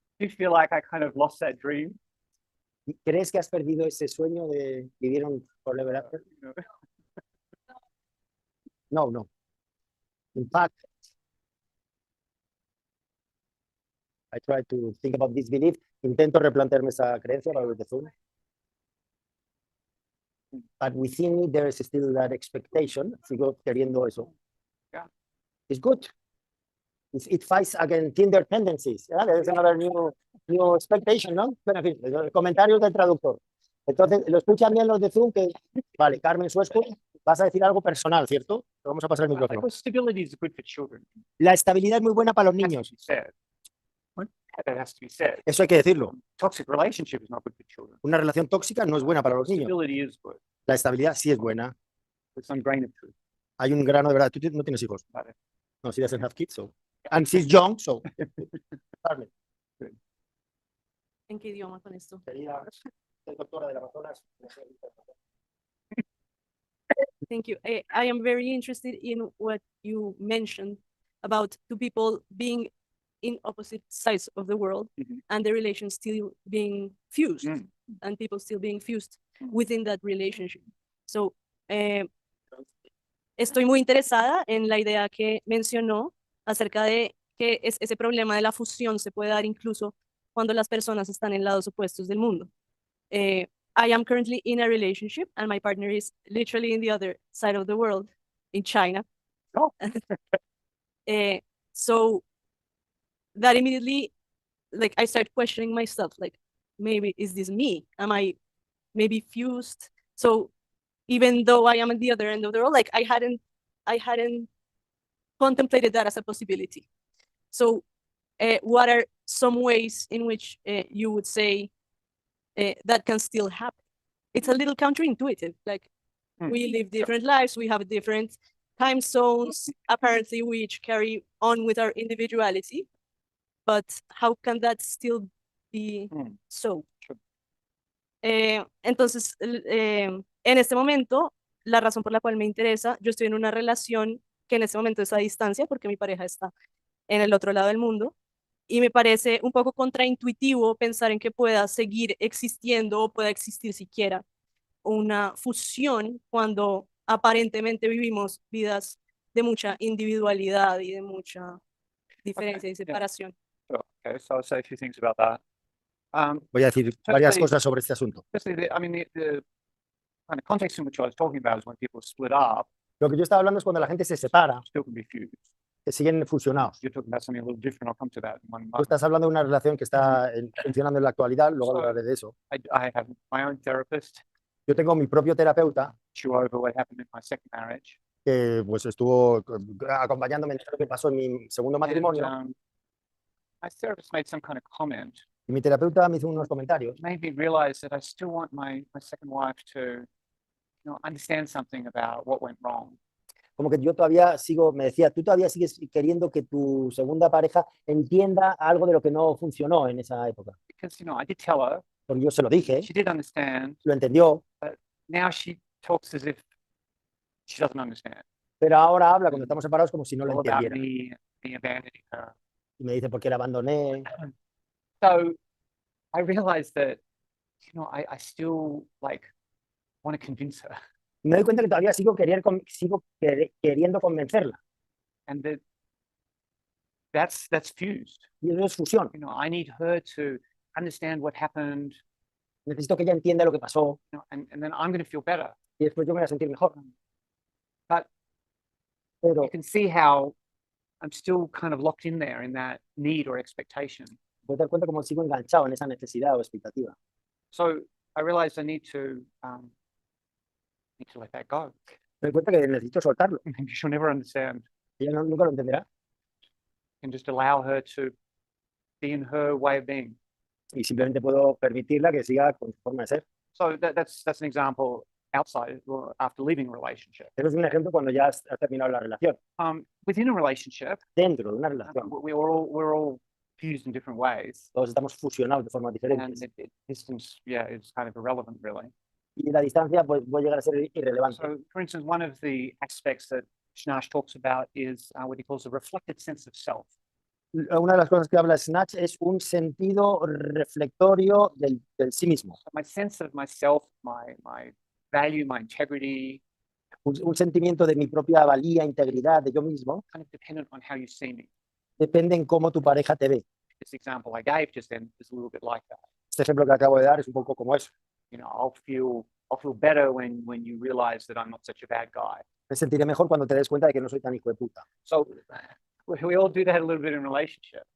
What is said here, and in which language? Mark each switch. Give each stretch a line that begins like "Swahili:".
English: do you feel like I kind of lost that dream?
Spanish: ¿crees que has perdido ese sueño de vivir un
English: forever after? You know? No. In fact, I try to think about this belief.
Spanish: Intento replantearme esa creencia para
English: the Zoom. But within me there is still that expectation.
Spanish: Sigo queriendo eso.
English: Yeah. It's good. It fights against Tinder tendencies. Yeah, there's another new expectation,
Spanish: ¿no? Bueno, en fin, comentarios del traductor. Entonces, lo escuchan bien los de Zoom que, vale, Carmen Suesco, vas a decir algo personal, ¿cierto? Vamos a pasar el micrófono.
English: Stability is good for children.
Spanish: La estabilidad es muy buena para los
English: Has to
Spanish: niños.
English: be said. That has to be said.
Spanish: Eso hay que decirlo.
English: Toxic relationship is not good for children.
Spanish: Una relación tóxica no es buena para los niños.
English: Stability is good.
Spanish: La estabilidad sí es buena.
English: There's some grain of truth.
Spanish: Hay un grano de verdad. Tú no tienes hijos. Vale.
English: No, she doesn't have kids, so. And she's young, so.
Spanish: ¿En qué idioma con esto? Sería doctora del Amazonas.
English: Thank you. I am very interested in what you mentioned about two people being in opposite sides of the world and the relations still being fused and people still being fused within that relationship.
Spanish: So, estoy muy interesada en la idea que mencionó acerca de que ese problema de la fusión se puede dar incluso cuando las personas están en lados opuestos del mundo.
English: I am currently in a relationship and my partner is literally in the other side of the world, in China. Oh. So that immediately, like, I start questioning myself, like, maybe is this me? Am I maybe fused? So even though I am at the other end of the world, like I hadn't contemplated that as a possibility. So what are some ways in which you would say that can still happen? It's a little counterintuitive. Like we live different lives, we have different time zones, apparently we each carry on with our individuality, but how can that still be so?
Spanish: Entonces, en este momento, la razón por la cual me interesa, yo estoy en una relación que en este momento es a distancia porque mi pareja está en el otro lado del mundo y me parece un poco contraintuitivo pensar en que pueda seguir existiendo o pueda existir siquiera una fusión cuando aparentemente vivimos vidas de mucha individualidad y de mucha diferencia y separación.
English: Okay, so I'll say a few things about that.
Spanish: Voy a decir varias cosas sobre este asunto.
English: Firstly, the kind of context in which I was talking about is when people split up,
Spanish: Lo que yo estaba hablando es cuando la gente se separa,
English: still can be fused.
Spanish: que siguen fusionados.
English: You're talking about something a little different. I'll come to that in one
Spanish: Tú
English: moment.
Spanish: estás hablando de una relación que está funcionando en la actualidad, luego hablaré de eso.
English: I have my own therapist,
Spanish: Yo tengo mi propio terapeuta
English: issue over what happened in my second marriage.
Spanish: que pues estuvo acompañándome en lo que pasó en mi segundo matrimonio.
English: And, my therapist made some kind of comment,
Spanish: Y mi terapeuta me hizo unos comentarios
English: made me realize that I still want my second wife to, understand something about what went wrong.
Spanish: como que yo todavía sigo, me decía, tú todavía sigues queriendo que tu segunda pareja entienda algo de lo que no funcionó en esa época.
English: Because, I did tell her,
Spanish: Porque yo se lo dije,
English: she did understand,
Spanish: lo entendió,
English: now she talks as if she doesn't understand.
Spanish: pero ahora habla cuando estamos separados como si no lo
English: All about
Spanish: entendiera.
English: me abandoning her.
Spanish: Y me dice, ¿por qué la abandoné?
English: So I realized that, I still want to convince her,
Spanish: Y me doy cuenta que todavía sigo queriendo convencerla.
English: and that's fused.
Spanish: Y eso es fusión.
English: I need her to understand what happened,
Spanish: Necesito que ella entienda lo que pasó
English: and then I'm going to feel better.
Spanish: y después yo me voy a sentir mejor.
English: But
Spanish: Pero
English: you can see how I'm still kind of locked in there in that need or expectation.
Spanish: puedes dar cuenta cómo sigo enganchado en esa necesidad o expectativa.
English: So I realized I need to let that go.
Spanish: Me doy cuenta que necesito soltarlo.
English: Maybe she'll never understand.
Spanish: Ella nunca lo entenderá.
English: And just allow her to be in her way of being.
Spanish: Y simplemente puedo permitirla que siga con su forma de ser.
English: So that's an example outside or after leaving a relationship.
Spanish: Eso es un ejemplo cuando ya has terminado la relación.
English: Within a relationship,
Spanish: Dentro de una relación,
English: we're all fused in different ways,
Spanish: todos estamos fusionados de formas
English: and
Spanish: diferentes.
English: distance, is kind of irrelevant, really.
Spanish: Y la distancia pues, puede llegar a ser irrelevante.
English: So, for instance, one of the aspects that Snarch talks about is what he calls a reflected sense of self.
Spanish: Una de las cosas que habla Snatch es un sentido reflectorio del sí mismo.
English: So my sense of myself, my value, my integrity,
Spanish: Un sentimiento de mi propia valía, integridad, de yo mismo,
English: kind of dependent on how you see me.
Spanish: depende en cómo tu pareja te ve.
English: This example I gave just then is a little bit like that.
Spanish: Este ejemplo que acabo de dar es un poco como eso.
English: I'll feel better when you realize that I'm not such a bad guy.
Spanish: Me sentiré mejor cuando te des cuenta de que no soy tan hijo de puta.
English: So we all do that a little bit in relationship.